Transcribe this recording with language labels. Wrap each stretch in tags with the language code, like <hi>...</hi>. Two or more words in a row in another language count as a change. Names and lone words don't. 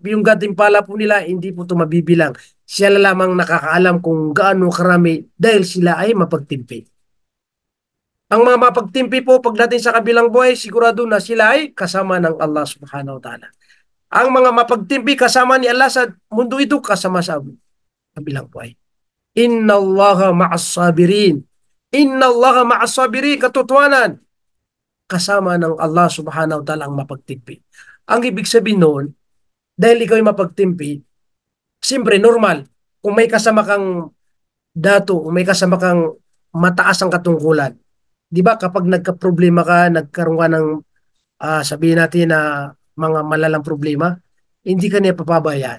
<tl>Yung gantimpala po nila, hindi po ito mabibilang. Sila lamang nakakaalam kung gaano karami dahil sila ay mapagtimpi. Ang mga mapagtimpi po pagdating sa kabilang buhay, sigurado na sila ay kasama ng Allah</tl> <ar>سبحانه وتعالى.</ar> <tl>Ang mga mapagtimpi kasama ni Allah sa mundo ito, kasama sa kabilang buhay.</tl> <ar>إن الله مع الصابرين. إن الله مع الصابرين. Inna Allaha ma'as sabirin.</ar> <tl>Katotohanan, kasama ng Allah</tl> <ar>سبحانه وتعالى</ar> <tl>ang mapagtimpi. Ang ibig sabihin noon, dahil ikaw ay mapagtimpi, siyempre normal, kung may kasama kang dato, kung may kasama kang mataas ang katungkulan, di ba kapag nagka-problema ka, nagkaroon ka ng sabihin natin na mga malalang problema, hindi ka niya papabayaan.</tl>